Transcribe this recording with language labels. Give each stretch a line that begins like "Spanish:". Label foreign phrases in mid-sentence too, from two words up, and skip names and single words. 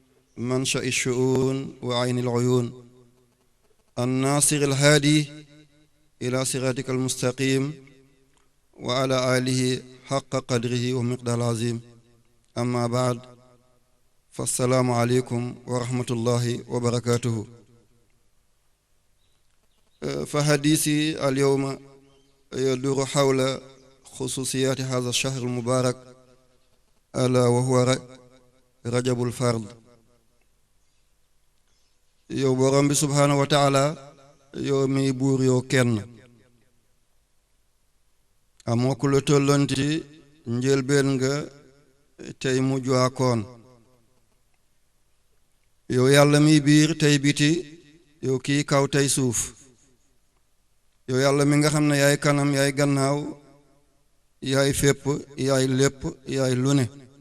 Arabic: منشأ الشؤون وعين العيون الناصر الهادي إلى صراطك المستقيم وعلى آله حق قدره ومقدار العظيم أما بعد فالسلام عليكم ورحمة الله وبركاته. فحديثي اليوم يدور حول خصوصيات هذا الشهر المبارك ألا وهو رجب الفرد.
Wolof: yow borom bi
Arabic: سبحانه وتعالى
Wolof: yow mi buur yow kenn amoo ku la tollonti njëlbeen nga tey mujj akoon yow yàlla mi biir tey biti yow kii kaw tey suuf yow yàlla mi nga xam ne yaay kanam yaay gannaaw yaay fépp yaay lépp yaay lu ne